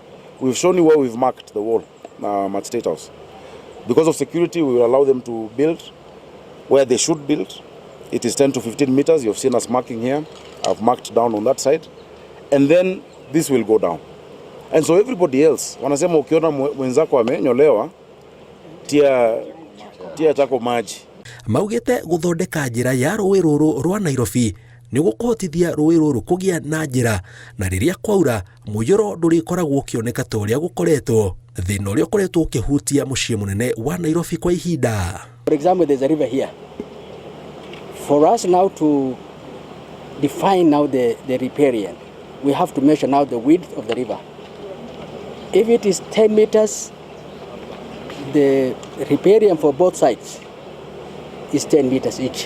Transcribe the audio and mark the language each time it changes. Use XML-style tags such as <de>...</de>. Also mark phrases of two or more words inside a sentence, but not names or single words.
<en>We've shown you where we've marked the wall at State House. Because of security, we will allow them to build where they should build. It is 10 to 15 meters. You've seen us marking here. I've marked down on that side. And then this will go down. And so everybody else,</en> <sw>wanasema ukiona mwenzako amenyolewa, tia chako maji.</sw> <ki>Maugĩte gũthondeka njĩra ya rũũĩ rũrũ rwa Nairobi nĩ gũkũhotithia rũũĩ rũrũ kũgĩa na njĩra, na rĩrĩa kwaura mũiyũro ndũrĩkoragwo ũkĩoneka ta ũrĩa gũkoretwo, thĩna ũrĩa ũkoretwo ũkĩhutia mũciĩ mũnene wa Nairobi kwa ihinda.</ki> <en>For example, there's a river here. For us now to define now the riparian, we have to measure now the width of the river. If it is 10 meters, the riparian for both sides is 10 meters each.</en>